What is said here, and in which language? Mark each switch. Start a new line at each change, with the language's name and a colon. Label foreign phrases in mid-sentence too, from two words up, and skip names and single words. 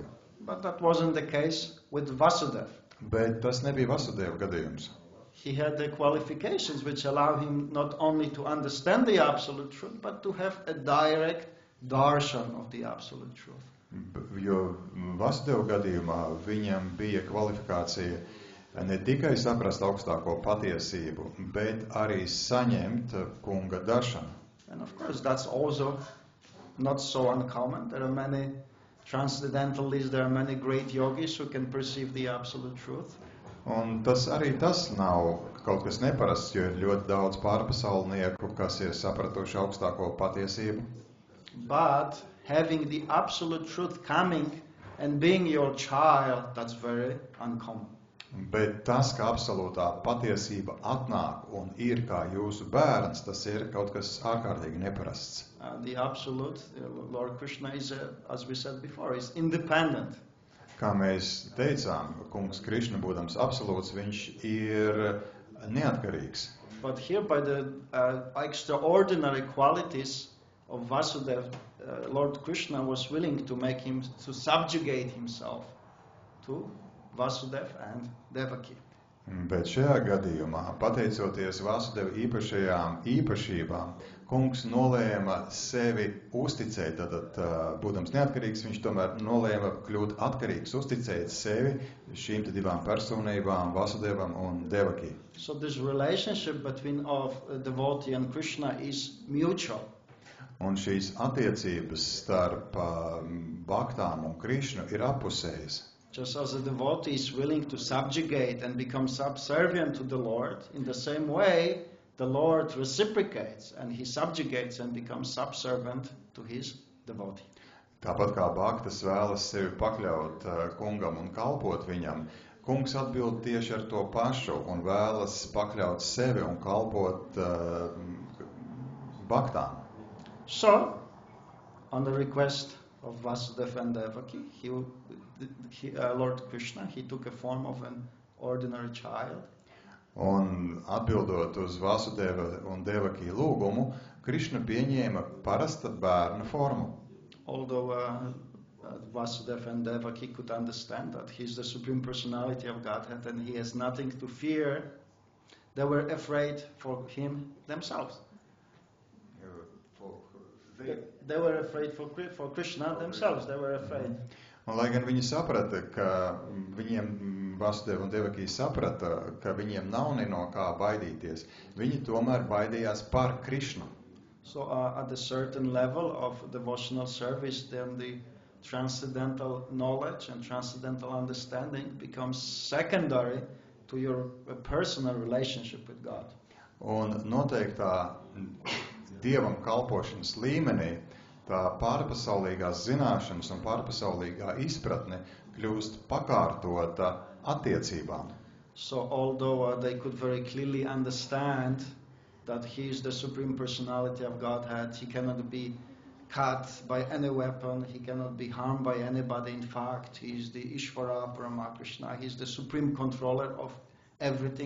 English: But that wasn't the case with Vasudev.
Latvian: Bet tas nebija Vasudeva gadījums.
English: He had the qualifications which allow him not only to understand the absolute truth, but to have a direct darshan of the absolute truth.
Latvian: Jo Vasudeva gadījumā viņam bija kvalifikācija ne tikai saprast augstāko patiesību, bet arī saņemt kunga daršanu.
English: And of course that's also not so uncommon. There are many transcendentalists, there are many great yogis who can perceive the absolute truth.
Latvian: Un tas nav kaut kas neparasts, jo ir ļoti daudz pārpasaulnieku, kas ir sapratuši augstāko patiesību.
English: But having the absolute truth coming and being your child, that's very uncommon.
Latvian: Bet tas, ka absolūtā patiesība atnāk un ir kā jūsu bērns, tas ir kaut kas ārkārtīgi neparasts.
English: The absolute, Lord Krishna is, as we said before, is independent.
Latvian: Kā mēs teicām, kungs Krišna, būdams absolūts, viņš ir neatkarīgs.
English: But here by the extraordinary qualities of Vasudeva, Lord Krishna was willing to make him, to subjugate himself to Vasudeva and Devaki.
Latvian: Bet šajā gadījumā, pateicoties Vasudeva īpašajām īpašībām, kungs nolēma sevi uzticēt, tātad, būdams neatkarīgs, viņš tomēr nolēma kļūt atkarīgs, uzticēt sevi šīm divām personībām, Vasudevam un Devaki.
English: So this relationship between devotee and Krishna is mutual.
Latvian: Un šīs attiecības starp baktām un Krišnu ir appusējas.
English: Just as a devotee is willing to subjugate and become subservient to the Lord, in the same way, the Lord reciprocates and he subjugates and becomes subservient to his devotee.
Latvian: Tāpat kā baktas vēlas sevi pakļaut kungam un kalpot viņam, kungs atbild tieši ar to pašu un vēlas pakļaut sevi un kalpot baktām.
English: So, on the request of Vasudeva and Devaki, Lord Krishna, he took a form of an ordinary child.
Latvian: Un atbildot uz Vasudeva un Devaki lūgumu, Krišna pieņēma parasta bērna formu.
English: Although Vasudeva and Devaki could understand that he is the Supreme Personality of Godhead and he has nothing to fear, they were afraid for him themselves. They were afraid for Krishna themselves. They were afraid.
Latvian: Un, lai gan viņi saprata, ka viņiem, Vasudeva un Devaki saprata, ka viņiem nav no kā baidīties, viņi tomēr baidījās par Krišnu.
English: So at a certain level of devotional service, then the transcendental knowledge and transcendental understanding becomes secondary to your personal relationship with God.
Latvian: Un noteiktā Dievam kalpošanas līmenī tā pārpasaulīgās zināšanas un pārpasaulīgā izpratne kļūst pakārtota attiecībām.
English: So although they could very clearly understand that he is the Supreme Personality of Godhead, he cannot be cut by any weapon, he cannot be harmed by anybody. In fact, he is the
Sanskrit: ईश्वर परमकृष्ण,
English: he is the supreme controller of everything.